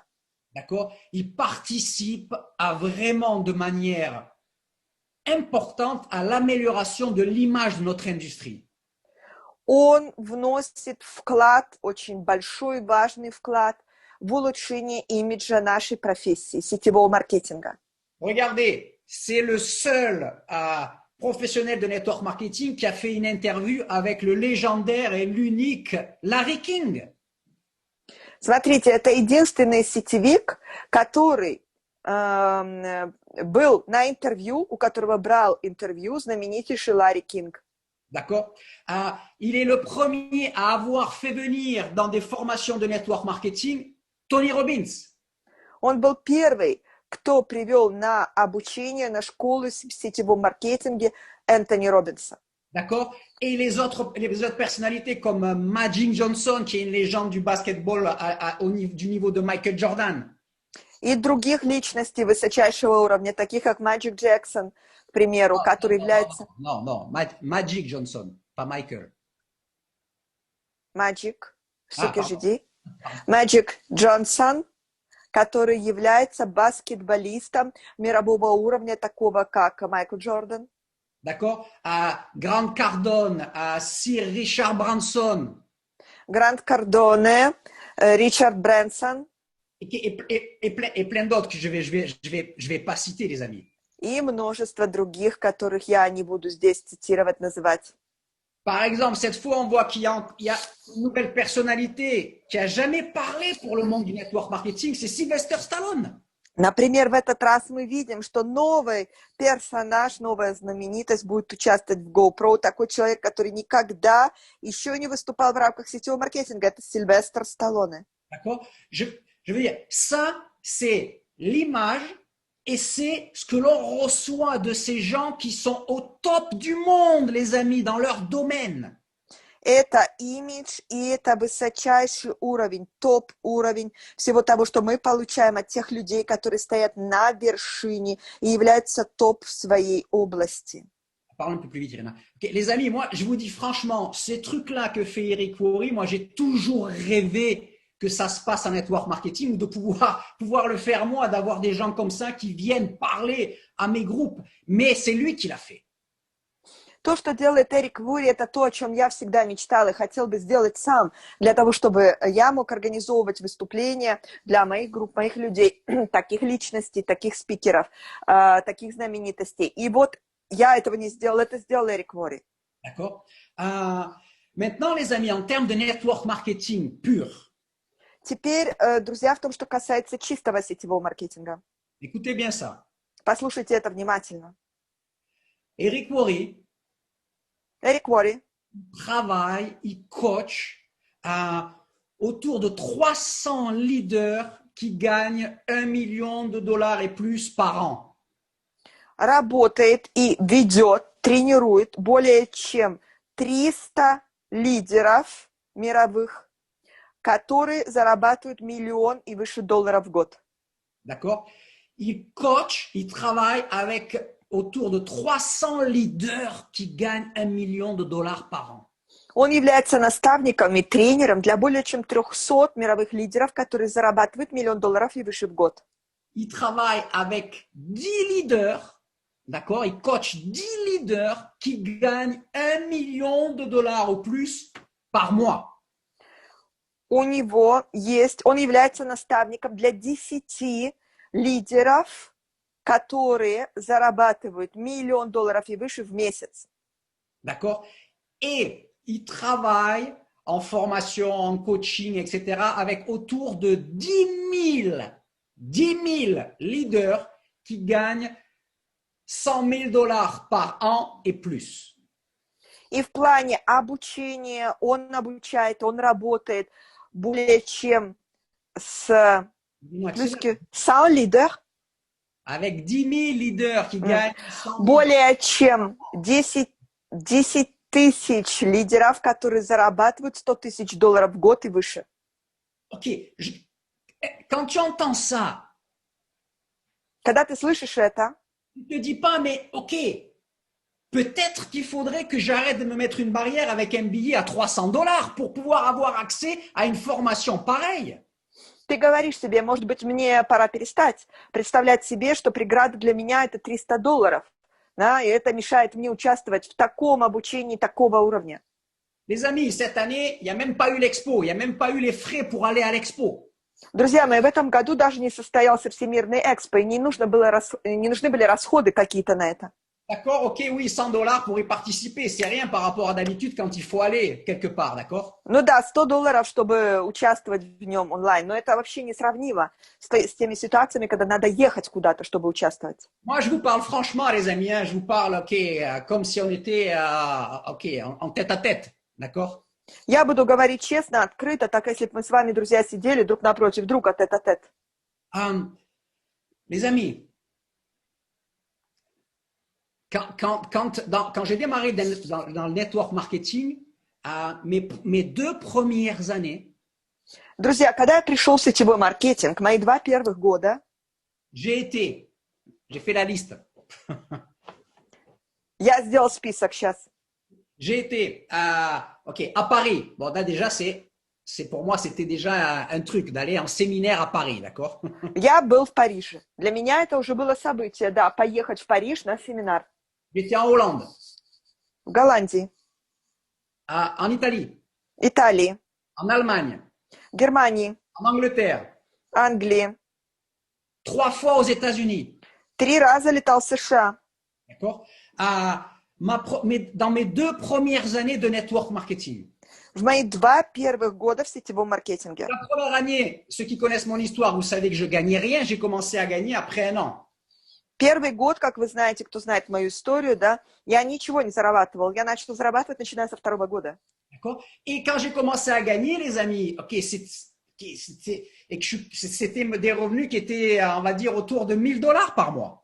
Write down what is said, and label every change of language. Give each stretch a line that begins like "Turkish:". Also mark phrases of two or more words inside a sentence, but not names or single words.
French: D'accord? Il participe à vraiment de manière importante à l'amélioration de l'image de notre industrie.
Russian: Он вносит вклад, очень большой, важный вклад в улучшение имиджа нашей профессии, сетевого маркетинга.
French: Regardez, c'est le seul professionnel de
English: network marketing
French: qui a fait une interview avec le légendaire et l'unique Larry King.
Russian: Смотрите, это единственный сетевик, который был на интервью, у которого брал интервью знаменитейший Ларри Кинг.
French: D'accord. Il est le premier à avoir fait venir dans des formations de
English: network marketing
French: Tony Robbins.
Russian: Он был первый, кто привел на обучение, на школу в сетевом маркетинге Энтони Робинса.
French: D'accord? Et les autres personnalités comme Magic Johnson, qui est une légende du basketball du niveau de Michael Jordan.
Russian: И других личностей высочайшего уровня, таких как Magic Jackson, к примеру, который является...
French: Non, Magic Johnson, pas Michael.
Russian: Magic, все-таки жди. Magic Johnson, который является баскетболистом мирового уровня, такого как Майкл Джордан.
French: D'accord? À Grant Cardone, à Sir Richard Branson.
Russian: Грант Кардоне, Ричард Брэнсон.
French: Et plein d'autres que je vais pas citer, les amis.
Russian: И множество других, которых я не буду здесь цитировать, называть.
French: Par exemple, cette fois, on voit qu'il y a une nouvelle personnalité qui a jamais parlé pour le monde du
English: network marketing,
French: c'est Sylvester Stallone.
Russian: Например, в этот раз мы видим, что новый персонаж, новая знаменитость будет участвовать в GoPro. Такой человек, который никогда еще не выступал в рамках сетевого маркетинга. Это Сильвестр Сталлоне.
French: D'accord? Je veux dire, ça, c'est l'image et c'est ce que l'on reçoit de ces gens qui sont au top du monde, les amis, dans leur domaine.
Russian: Это имидж, и это высочайший уровень, топ-уровень всего того, что мы получаем от тех людей, которые стоят на вершине и являются топ в своей области.
French: Parlons un peu plus vite, Irina. Okay, les amis, moi, je vous dis franchement, ces trucs-là que fait Eric Worre, moi, j'ai toujours rêvé que ça se passe en
English: network marketing
French: ou de pouvoir le faire moi, d'avoir des gens comme ça qui viennent parler à mes groupes. Mais c'est lui qui l'a fait.
Russian: То, что делает Эрик Вури, это то, о чем я всегда мечтала и хотел бы сделать сам, для того, чтобы я мог организовывать выступления для моих групп, моих людей, таких личностей, таких спикеров, таких знаменитостей. И вот я этого не сделала, это сделал Эрик Вури.
French: D'accord. Maintenant, les amis, en termes de
English: network marketing
French: pur.
Russian: Теперь, друзья, в том, что касается чистого сетевого маркетинга.
French: Écoutez bien ça.
Russian: Послушайте это внимательно.
French: Eric Worre
Russian: Эрик Вури
French: travaille, il coach autour de 300 leaders qui gagnent $1 million et plus par an.
Russian: Работает и ведет, тренирует более чем 300 лидеров мировых, которые зарабатывают $1 миллион и выше в год.
French: D'accord? Il coach, il travaille avec autour de 300 leaders qui gagnent $1 million par an.
Russian: Он является наставником и тренером для более чем 300 мировых лидеров, которые зарабатывают $1 миллион и выше в год.
French: Il travaille avec 10 leaders, d'accord? Il coach 10 leaders qui gagnent $1 million ou plus par mois.
Russian: Он является наставником для 10 лидеров, которые зарабатывают $1 миллион и выше в месяц.
French: D'accord? Et il travaille en formation, en coaching, etc. avec autour de 10 000 leaders qui gagnent $100 000 par an et plus.
Russian: И в плане обучения он обучает, он работает более чем с 100 лидеров.
French: Avec 10 000 leaders qui gagnent 100 000.
Russian: Более чем 10 тысяч лидеров, которые зарабатывают $100 000 в год и выше.
French: Ok, quand tu entends ça,
Russian: когда ты слышишь это,
French: tu te dis pas, mais ok, peut-être qu'il faudrait que j'arrête de me mettre une barrière avec un billet à $300 pour pouvoir avoir accès à une formation pareille.
Russian: Ты говоришь себе, может быть, мне пора перестать представлять себе, что преграда для меня это $300, да, и это мешает мне участвовать в таком обучении такого уровня.
French: Les amis, cette année, il n'y a même pas eu l'expo, il n'y a même pas eu les frais pour aller à l'expo.
Russian: Друзья мои, в этом году даже не состоялся Всемирный экспо, и не нужны были расходы какие-то на это.
French: D'accord, ok, oui, $100 pour y participer, c'est rien par rapport à d'habitude quand il faut aller quelque part, d'accord?
Russian: Ну да, $100, чтобы участвовать в нем онлайн, но это вообще не сравнимо с теми ситуациями, когда надо ехать куда-то, чтобы участвовать.
French: Moi, je vous parle franchement, les amis, hein, je vous parle, ok, comme si on était, en tête à tête, d'accord?
Russian: Я буду говорить честно, открыто, так если бы мы с вами, друзья, сидели друг напротив друга, тет-а-тет.
French: Les amis, quand j'ai démarré dans le
English: network marketing,
French: mes 2 premières années,
Russian: Друзья, когда я пришел в сетевой маркетинг, мои 2 первых года,
French: j'ai fait la liste.
Russian: я сделал список сейчас.
French: J'ai été à Paris. Bon, là, déjà, pour moi, c'était déjà un truc d'aller en séminaire à Paris, d'accord?
Russian: Я был в Париже. Для меня это уже было событие, да, поехать в Париж на семинар.
French: J'étais en Hollande,
Russian: В Голландии,
French: en Italie,
Russian: Италии,
French: en Allemagne,
Russian: Германии,
French: en Angleterre,
Russian: Англии.
French: 3 fois aux États-Unis,
Russian: 3 раза летал в США.
French: d'accord? Dans mes 2 premières années de
English: network marketing.
Russian: В мои 2 первых года в сетевом маркетинге.
French: La première année, ceux qui connaissent mon histoire, vous savez que je gagnais rien. J'ai commencé à gagner après 1 an.
Russian: Первый год, как вы знаете, кто знает мою историю, да, я ничего не зарабатывал. Я начал зарабатывать, начиная со 2-го года.
French: D'accord? Et quand j'ai commencé à gagner, les amis, c'était des revenus qui étaient, on va dire, autour de $1000 par mois.